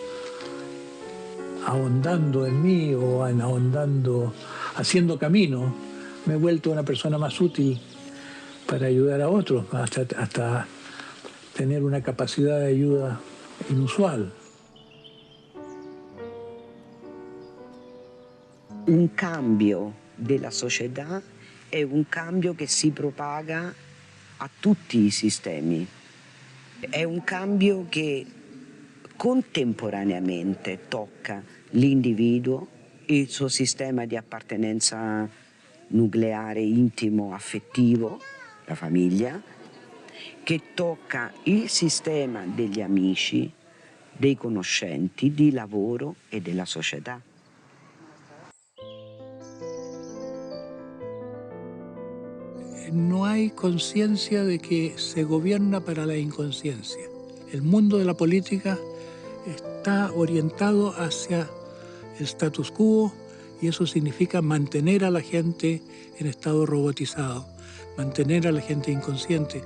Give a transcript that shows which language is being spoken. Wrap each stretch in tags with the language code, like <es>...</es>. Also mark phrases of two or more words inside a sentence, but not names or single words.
<es>ahondando en mí o ahondando, haciendo camino, me he vuelto una persona más útil para ayudar a otros, hasta tener una capacidad de ayuda inusual.</es> <it>Un cambio della società è un cambio che si propaga a tutti i sistemi. È un cambio che contemporaneamente tocca l'individuo, il suo sistema di appartenenza nucleare, intimo, affettivo, la famiglia, che tocca il sistema degli amici, dei conoscenti, di lavoro e della società.</it> <es>No hay conciencia de que se gobierna para la inconsciencia. El mundo de la política está orientado hacia el status quo y eso significa mantener a la gente en estado robotizado, mantener a la gente inconsciente.</es>